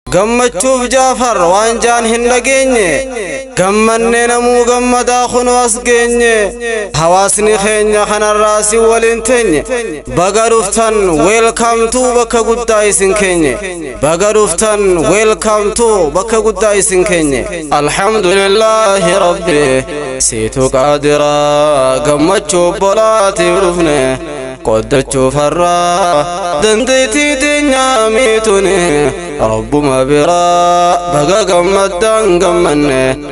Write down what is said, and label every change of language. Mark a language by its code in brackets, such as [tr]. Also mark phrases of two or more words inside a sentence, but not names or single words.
[om] Gammachuuf Jaafar waan jaan hin dhageenye, gammannee namuu gammadaa kun as geenye. Hawaasni keenya kanarraa si waliin teenye. Baga dhuftan, [en] welcome to [om] bakka guddaa isin keenye. Baga dhuftan, [en] welcome to [om] bakka guddaa isin keenye. Alhamdulillahi Rabbi, siitu qaadira, gammachuu obbolaatiif dhufne. Qoddachuu farraa, dandeettii teenyaa miitune. Rabbuma biraa, baga gammaddaan gammanne.